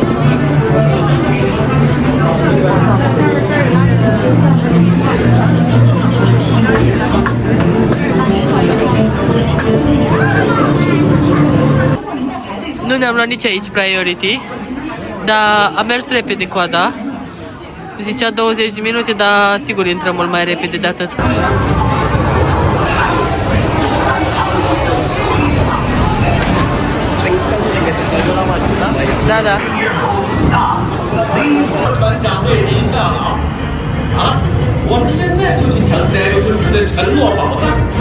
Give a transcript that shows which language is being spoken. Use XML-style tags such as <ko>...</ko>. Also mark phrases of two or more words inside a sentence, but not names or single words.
<ro>Nu ne-am luat nici aici priority, dar a mers repede coada. Zicea 20 de minute, dar sigur intrăm mult mai repede de atât. Da, da.</ro> <zh>船长为您效劳。好了，我们现在就去抢戴维顿斯的沉落宝藏。</zh>